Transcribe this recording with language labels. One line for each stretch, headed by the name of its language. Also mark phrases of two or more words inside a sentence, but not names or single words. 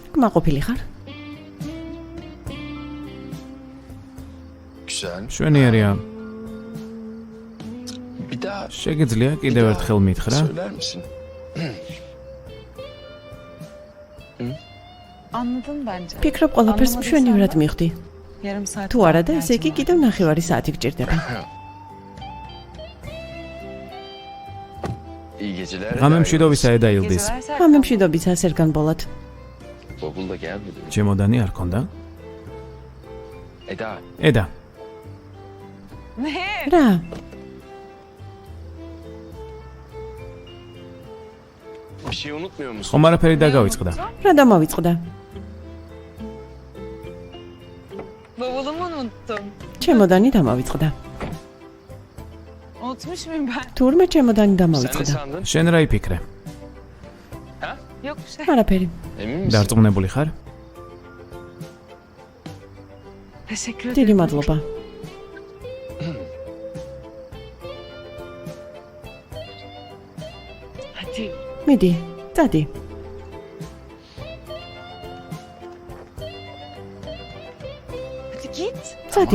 Georgian: კმაყოფილი ხარ?
Turkish: Güzel.
Georgian: შვენიერია.
Turkish: Bir daha
Georgian: შეგიძლია კიდევ ერთხელ მითხრა?
Turkish: söyler misin? Anladın bence.
Georgian: ფიქრობ ყველაფერს მშვენივრად მივხვდი.
Turkish: Yarım saat.
Georgian: თუ არა და ესე იგი კიდევ ნახევარი საათი გჭირდება.
Turkish: İyi geceler.
Georgian: ღამე მშვიდობისა ედა ილდის. ამე მშვიდობისა სერკან ბოლად.
Turkish: Bavul da gelmedi.
Georgian: ჩემოდანი არ ქონდა? Eda. ედა.
Turkish: Ne?
Georgian: რა?
Turkish: Bir şey unutmuyor musun?
Georgian: ხომ არაფერი დაგავიწყდა? რა დამავიწყდა?
Turkish: Bavulumu unuttum.
Georgian: ჩემოდანი დამავიწყდა.
Turkish: Unutmuş muyum ben?
Georgian: თურმე ჩემოდანი
Turkish: Sen ne
Georgian: დამავიწყდა.
Turkish: sandın?
Georgian: შენ რა იფიქრე?
Turkish: Yok bir şey.
Georgian: არაფერი.
Turkish: Emin misin?
Georgian: დარწმუნებული ხარ?
Turkish: Teşekkür
Georgian: დიდი
Turkish: ederim.
Georgian: მადლობა.
Turkish: Hadi.
Georgian: მიდი, წადი.
Turkish: Hadi git.
Georgian: წადი.